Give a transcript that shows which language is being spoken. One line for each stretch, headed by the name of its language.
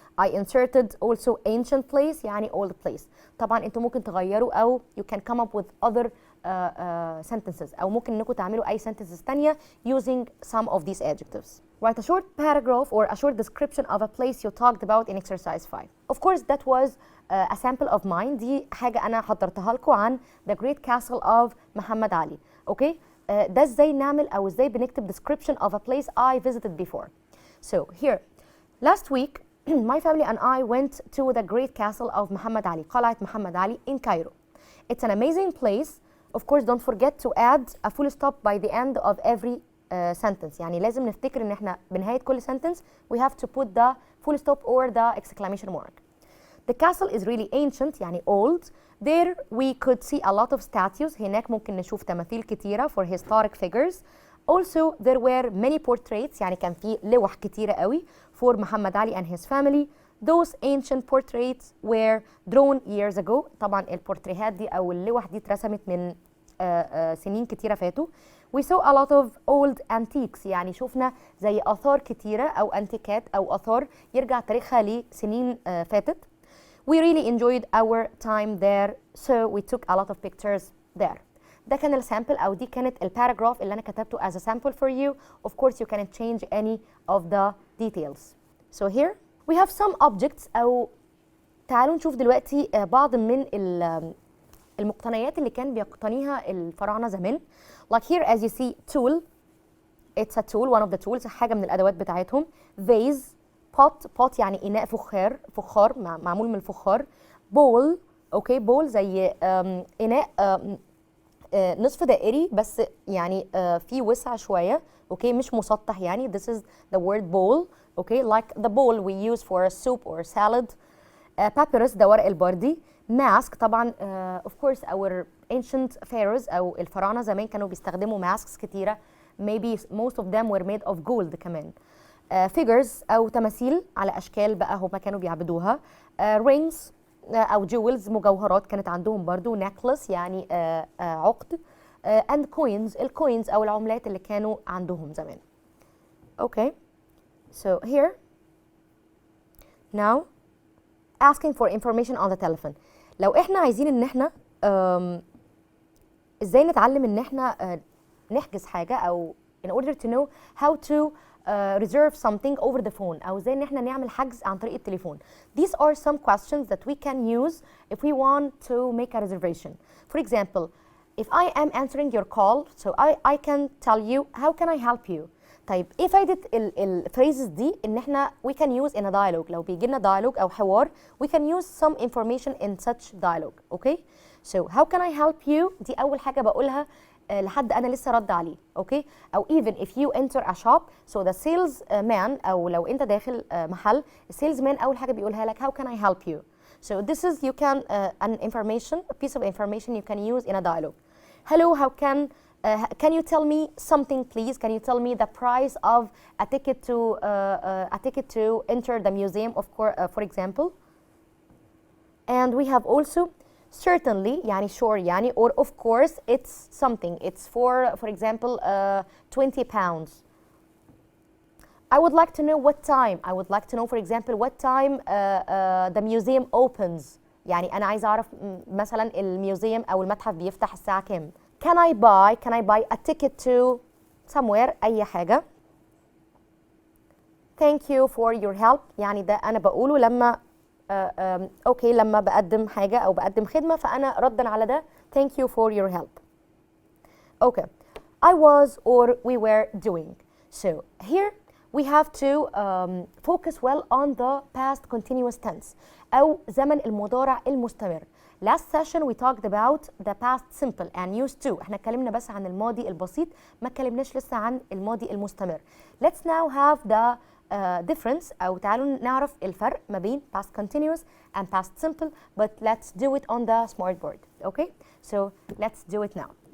English: I inserted also ancient place
Arabic: يعني
English: old place.
Arabic: طبعا انتوا ممكن تغيروا أو
English: you can come up with other sentences
Arabic: أو ممكن انكم تعملوا أي
English: sentences
Arabic: تانية
English: using some of these adjectives. Write a short paragraph or a short description of a place you talked about in exercise 5. Of course that was a sample of mine.
Arabic: دي حاجة أنا حضرتها لكم عن
English: the Great Castle of
Arabic: محمد علي.
English: Okay.
Arabic: ده ازاي نعمل أو ازاي بنكتب
English: description of a place I visited before. So here, last week my family and I went to the Great Castle of محمد علي, قلعة محمد علي in Cairo. It's an amazing place. Of course don't forget to add a full stop by the end of every sentence.
Arabic: يعني لازم نفتكر ان احنا بنهاية كل
English: sentence we have to put the full stop or the exclamation mark. The castle is really ancient
Arabic: يعني
English: old. There we could see a lot of statues.
Arabic: هناك ممكن نشوف تماثيل كتيرة
English: for historic figures. Also there were many portraits
Arabic: يعني كان في لوح كتيرة قوي
English: for محمد علي and his family. Those ancient portraits were drawn years ago.
Arabic: طبعا البورتريهات دي أو اللوح دي اترسمت من سنين كتيرة فاتوا.
English: We saw a lot of old antiques
Arabic: يعني شفنا زي آثار كتيرة أو أنتيكات أو آثار يرجع تاريخها لسنين فاتت.
English: We really enjoyed our time there, so we took a lot of pictures there.
Arabic: ده كان السامبل أو دي كانت الباراجراف اللي أنا كتبته
English: as a sample for you. Of course you can't change any of the details. So here we have some objects
Arabic: أو تعالوا نشوف دلوقتي بعض من المقتنيات اللي كان بيقتنيها الفراعنة زمان.
English: Like here as you see tool. It's a tool, one of the tools,
Arabic: حاجة من الأدوات بتاعتهم.
English: Vase.
Arabic: pot يعني إناء فخار معمول من الفخار. bowl اوكي bowl زي إناء نصف دائري بس يعني فيه وسع شوية اوكي مش مسطح يعني.
English: This is the word bowl okay like the bowl we use for a soup or salad.
Arabic: papyrus ده ورق البردي.
English: mask
Arabic: طبعا
English: of course our ancient pharaohs
Arabic: أو الفراعنة زمان كانوا بيستخدموا
English: masks
Arabic: كتيرة.
English: Maybe most of them were made of gold
Arabic: كمان. figures أو تماثيل على أشكال بقى هما كانوا بيعبدوها. rings أو jewels مجوهرات كانت عندهم برضو. necklace يعني عقد.
English: and coins
Arabic: الكوينز أو العملات اللي كانوا عندهم زمان.
English: Okay so here now asking for information on the telephone.
Arabic: لو احنا عايزين ان احنا ازاي نتعلم ان احنا نحجز حاجة أو
English: in order to know how to reserve something over the phone
Arabic: أو ازاي ان احنا نعمل حجز عن طريق التليفون.
English: These are some questions that we can use if we want to make a reservation. For example, if I am answering your call, so I can tell you how can I help you.
Arabic: طيب ايه فايدة الفريزز دي ان احنا
English: we can use in a dialogue.
Arabic: لو بيجي لنا
English: dialogue
Arabic: أو حوار
English: we can use some information in such dialogue. Okay so how can I help you
Arabic: دي أول حاجة بقولها لحد أنا لسه رد عليه.
English: okay أو even if you enter a shop so the salesman
Arabic: أو لو أنت داخل محل
English: salesman
Arabic: أول حاجة بيقولها لك
English: how can I help you. so this is you can an information a piece of information you can use in a dialogue. hello how can you tell me something please. Can you tell me the price of a ticket to enter the museum of course for example. and we have also certainly
Arabic: يعني
English: sure يعني or of course it's something it's for example 20 pounds. I would like to know what time. I would like to know for example what time the museum opens.
Arabic: يعني أنا عايزة أعرف مثلا الميوزيوم أو المتحف بيفتح الساعة كام.
English: Can I buy a ticket to somewhere
Arabic: أي حاجة.
English: Thank you for your help
Arabic: يعني ده أنا بقوله لما اوكي لما بقدم حاجة أو بقدم خدمة فأنا ردا على ده thank you for your help. Okay
English: I was or we were doing. So here we have to focus well on the past continuous tense
Arabic: أو زمن المضارع المستمر.
English: Last session we talked about the past simple and used to.
Arabic: احنا اتكلمنا بس عن الماضي البسيط، ما اتكلمناش لسه عن الماضي المستمر.
English: Let's now have the difference
Arabic: أو تعالوا نعرف الفرق ما بين
English: past continuous and past simple, but let's do it on the smart board. Okay? So let's do it now.